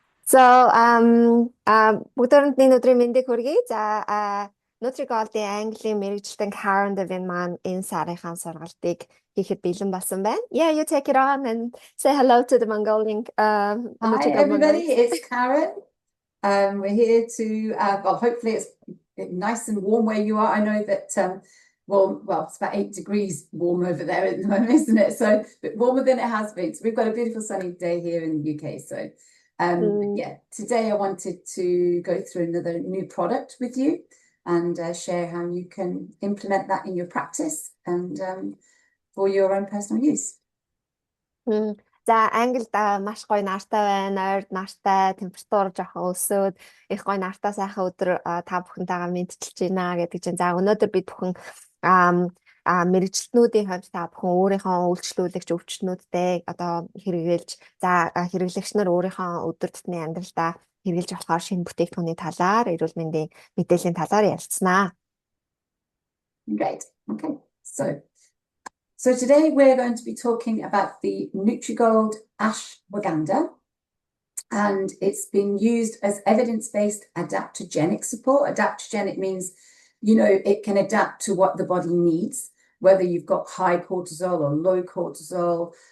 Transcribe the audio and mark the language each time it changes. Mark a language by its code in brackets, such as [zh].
[mn] За бүгдөрөнд өдрийн мэндийг хүргэе. Nutrigold-ийн Английн мэргэжилтэн Karen Devin маань энэ сарынхаа сургалтыг хийхэд бэлэн болсон байна. [en] Yeah, you take it on and say hello to the Mongolian Hi, Nutrigold everybody. Mongolians. It's Karen. We're here to, well, hopefully it's nice and warm where you are. I know that, well, it's about 8 degrees warm over there at the moment, isn't it? So a bit warmer than it has been. So we've got a beautiful sunny day here in the UK. So, yeah, today I wanted to go through another new product with you and share how you can implement that in your practice and for your own personal use. [mn] За Англид маш гоё нартай байна. Ойрд нартай, температур жоохон өсөөд их гоё нартай сайхан өдөр та бүхэнтэйгээ мэдчилж байна гэдэг чинь. За өнөөдөр бид бүхэн мэрэгчлэтнүүдийн хувьд та бүхэн өөрийнхөө үйлчлүүлэгч өвчтнүүдтэй одоо хэрэглэж хэрэглэгч нар өөрийнхөө өдөр тутмын амьдралдаа хэрэглэж болохоор шинэ бүтээгдэхүүний талаар, эрүүл мэндийн мэдээллийн талаар ярилцсанаа. [en] Great. Okay. So today we're going to be talking about the Nutrigold Ashwagandha, and it's been used as evidence-based adaptogenic support. Adaptogenic means, it can adapt to what the body needs, whether you've got high cortisol or low cortisol.